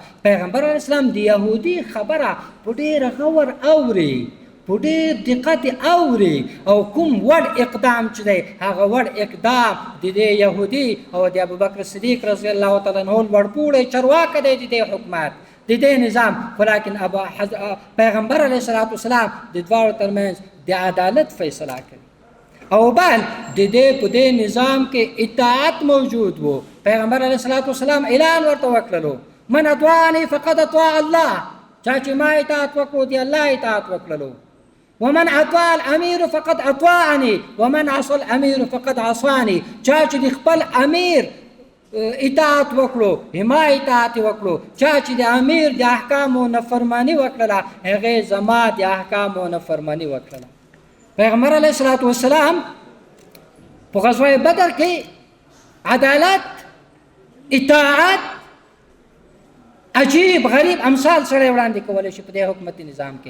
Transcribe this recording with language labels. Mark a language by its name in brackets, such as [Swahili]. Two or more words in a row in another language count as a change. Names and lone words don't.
[Pashto] پیغمبر [Arabic] علیه السلام [Pashto] د یهودي خبره په ډېر غور اوري، په ډېر دقت اوري، او کوم وړ اقدام چې دی هغه وړ اقدام د دې یهودي او د ابوبکر صدیق [Arabic] رضی الله تعالی عنہ [Pashto] لوړپوړی چرواکه دی د دې حکومت، د دې نظام. ولیکن پیغمبر [Arabic] علیه الصلاۃ والسلام [Pashto] د دواړو ترمنځ د عدالت فیصله کوي. او بل د دې په دې نظام کې اطاعت موجود وو. پیغمبر [Arabic] علیه الصلاۃ والسلام [Pashto] اعلان ورته وکړلو، [Arabic] من اطاعنی فقد اطاع الله، [Pashto] چا چې ما اطاعت وکړو د الله اطاعت وکړلو. [Arabic] ومن اطاع الامیر فقد اطاعنی ومن عصى الامیر فقد عصانی، [Pashto] چا چې د خپل امیر اطاعت وکړو، ما اطاعت وکړو، چا چې د امیر د احکامو نافرمانی وکړله، هغې زما د احکامو نافرمانی وکړله. پیغمبر [Arabic] علیه الصلاۃ والسلام [Pashto] په غزوه بدر کې عدالت، اطاعت، عجیب غریب امثال سره وړاندې کولی شي په دې حکومتي نظام کې.